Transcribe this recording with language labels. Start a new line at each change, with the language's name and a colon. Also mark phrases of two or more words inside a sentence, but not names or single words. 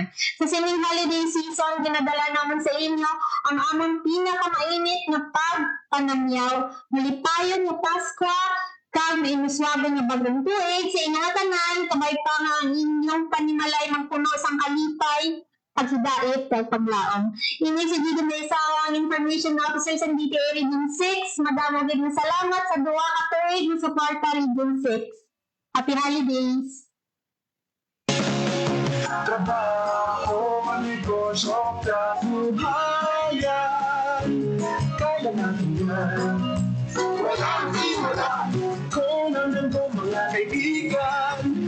Hiligaynon: Sa sining holiday season ginadala namon sa inyo ang amon pinakamainit nga pagpanamyaw, malipayon nga Pasko kag imuswagan nga bagong tuig sa inyong tanan, kabay pa nga ang inyong panimalay magpuno sang kalipay, paghidait kag paglaom. Ini si Gido Mesa ang
English: Information Officer
Hiligaynon: sa DTI Region 6. Madamo gid nga salamat sa duwa ka tuig nga suporta Region 6.
English: Happy holidays!
Filipino: Trabaho, negosyo, kabuhayan, kaya natin yan. Walang iwala kung nandun ko mga kaibigan.